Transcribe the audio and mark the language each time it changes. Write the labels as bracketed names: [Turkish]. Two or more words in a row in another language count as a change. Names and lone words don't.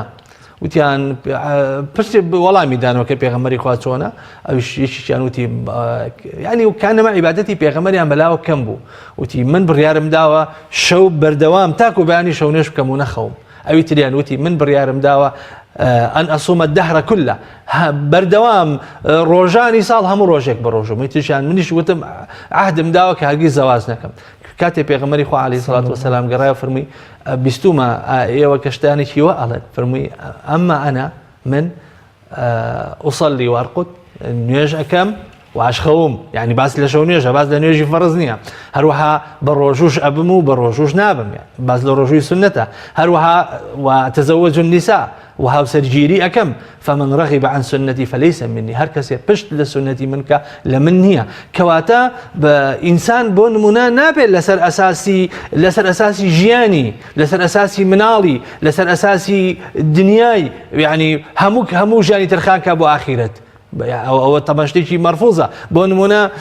[Central Kurdish] وتیان پرسی وەڵامی دانەوە کە پێغەمبەری خوا چۆنە ئەویش یەکیشیان وتی یعنی کانەما عیبادەتی پێغەمبەریان بەلاوە کەم بوو وتی من بڕیارم داوە شەو بەردەوام تاکو بەیانی شەو نوێژ بکەم و نەخەوم ئەوی تریان وتی من بڕیارم داوە [Arabic] أن أصوم الدهر كله [Central Kurdish] بردوام ڕۆژانی ساڵ هەموو ڕۆژێک بە ڕۆژم وتیشیان منیش وتم عهدم داوە کە هەرگیز زەواج نەکەم کاتێ پێغەمبەری خوا [Arabic] عەلەیهی سەڵات وەسەلام [Central Kurdish] گەڕایەوە فەرمووی بیستومە ئێوە کە شتانێکی وە ئەڵێن فەرمووی [Arabic] ئەمما ئەنا [Central Kurdish] من [Arabic] ئوصەلی وەرقود [Central Kurdish] نوێژ ئەەکەم واشخەوم یعنی باس لە شەو نوێژە باس لە نوێژی فەرز نییە هەروەها بە ڕۆژوش ئەبم و بە ڕۆژوش نابم باس لە ڕۆژووی سنەتە هەروەها [Arabic] وتەزەوەج النساء [Central Kurdish] وهاوسەرگیری ئەەکەم [Arabic] فمن رغب عن سنتي فليس مني [Central Kurdish] هەر کەسێ پشت لە سنەتی منکە لە من نییە کەواتە بە ئینسان بۆ نمونە نابێت لەسەر ئەساسی ژیانی لەسەر ئەساسی مناڵی لەسەر ئەساسی دنیای یعنی هەموو ژیانی ترخانکە بۆ ئاخیرەت ئەوە تەماشتێکی مەرفوزە بۆ نمونە